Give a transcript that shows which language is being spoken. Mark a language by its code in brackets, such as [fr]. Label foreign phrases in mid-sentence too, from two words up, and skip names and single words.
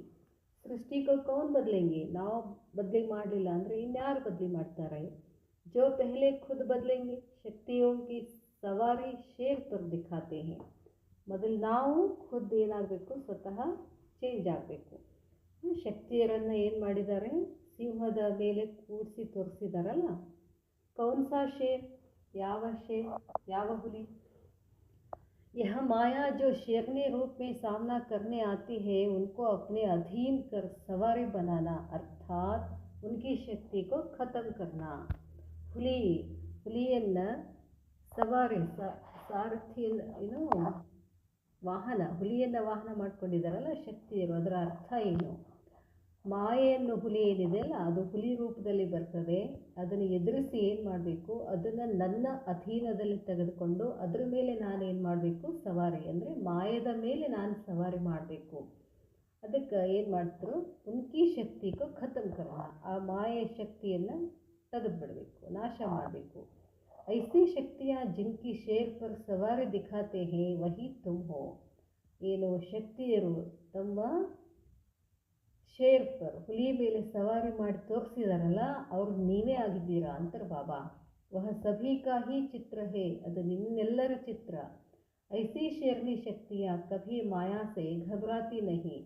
[kn] ಸೃಷ್ಟಿಗೆ [hi] कौन बदलेंगे, [kn] ನಾವು ಬದಲಿ ಮಾಡಲಿಲ್ಲ ಅಂದರೆ ಇನ್ಯಾರು ಬದಲಿ ಮಾಡ್ತಾರೆ. [hi] जो पहले खुद बदलेंगे, शक्तियों की सवारी शेर पर दिखाते हैं. [kn] ಮೊದಲು ನಾವು ಖುದ್ದು ಏನಾಗಬೇಕು, ಸ್ವತಃ ಚೇಂಜ್ ಆಗಬೇಕು. ಶಕ್ತಿಯರನ್ನು ಏನು ಮಾಡಿದ್ದಾರೆ, ಸಿಂಹದ ಮೇಲೆ ಕೂಡಿಸಿ ತೋರಿಸಿದಾರಲ್ಲ. [hi] कौनसा शेर, [kn] ಯಾವ ಹುಲಿ. [hi] यह माया जो शेरनी रूप में सामना करने आती है, उनको अपने अधीन कर सवारी बनाना, अर्थात उनकी शक्ति को ख़त्म करना. [kn] ಹುಲಿಯನ್ನು ಸವಾರಿ ಸಾರಥಿಯನ್ನು ಹುಲಿಯನ್ನು ವಾಹನ ಮಾಡ್ಕೊಂಡಿದ್ದಾರಲ್ಲ ಶಕ್ತಿಯರು. ಅದರ ಅರ್ಥ ಏನು, ಮಾಯೆಯನ್ನು ಹುಲಿ ಏನಿದೆಯಲ್ಲ ಅದು ಹುಲಿ ರೂಪದಲ್ಲಿ ಬರ್ತದೆ. ಅದನ್ನು ಎದುರಿಸಿ ಏನು ಮಾಡಬೇಕು, ಅದನ್ನು ನನ್ನ ಅಧೀನದಲ್ಲಿ ತೆಗೆದುಕೊಂಡು ಅದರ ಮೇಲೆ ನಾನೇನು ಮಾಡಬೇಕು, ಸವಾರಿ ಅಂದರೆ ಮಾಯದ ಮೇಲೆ ನಾನು ಸವಾರಿ ಮಾಡಬೇಕು. ಅದಕ್ಕೆ ಏನು ಮಾಡ್ತಾರೆ, [hi] उनकी शक्ति को ख़त्म करना, [kn] ಆ ಮಾಯೆ ಶಕ್ತಿಯನ್ನು ತೆಗೆದುಬಿಡಬೇಕು, ನಾಶ ಮಾಡಬೇಕು. [hi] ऐसी शक्तियाँ जिनकी शेर पर सवारी दिखाते हैं वही तुम हो. [kn] ಏನು ಶಕ್ತಿಯರು ತಮ್ಮ [hi] शेर पर, [kn] ಹುಲಿ ಮೇಲೆ ಸವಾರಿ ಮಾಡಿ ತೋರಿಸಿದಾರಲ್ಲ, ಅವ್ರು ನೀವೇ ಆಗಿದ್ದೀರಾ ಅಂತಾರೆ ಬಾಬಾ. [hi] वह सभी का ही चित्र है, [kn] ಅದು ನಿಮ್ಮೆಲ್ಲರ ಚಿತ್ರ. [hi] ऐसी शेरनी शक्तियाँ कभी माया से घबराती नहीं.